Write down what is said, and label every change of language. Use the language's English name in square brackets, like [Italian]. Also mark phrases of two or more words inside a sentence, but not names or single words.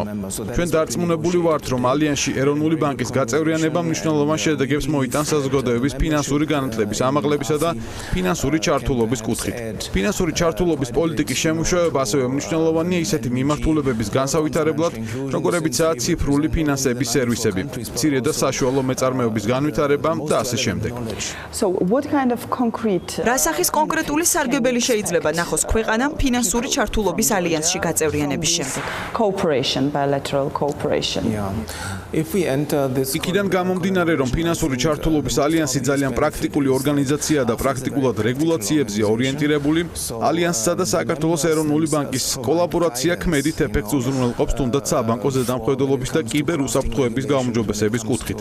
[Georgian] ჩვენ დარწმუნებული ვართ, რომ ალიანსში ეროვნული ბანკის გაწევრიანება მნიშვნელოვან შედეგებს მოიტანს საზოგადოების ფინანსური განათლების ამაღლებისა და ფინანსური ჩართულობის კუთხით. ფინანსური ჩართულობის პოლიტიკის შემუშავება ასევე მნიშვნელოვანია ისეთი მიმართულებების განსავითარებლად, როგორებიცაა ციფრული ფინანსების სერვისები, მცირე და საშუალო მეწარმეობის განვითარება და ასე შემდეგ. [English] So what kind of concrete [Georgian] რა სახის კონკრეტული სარგებელი შეიძლება ნახოს ქვეყანამ ფინანსური ჩართულობის ალიანსში გაწევრიანების შემდეგ? [English] Cooperation, bilateral cooperation. [Georgian] იქიდან გამომდინარე, რომ ფინანსური ჩართულობის ალიანსი ძალიან პრაქტიკული ორგანიზაციაა და პრაქტიკულად რეგულაციებზე ორიენტირებული, ალიანსსა და საქართველოს ეროვნული ბანკის კოლაბორაცია ქმედით ეფექტს უზრუნველყოფს თუნდაც საბანკო ზედამხედველობის და კიბერუსაფრთხოების გაუმჯობესების კუთხით.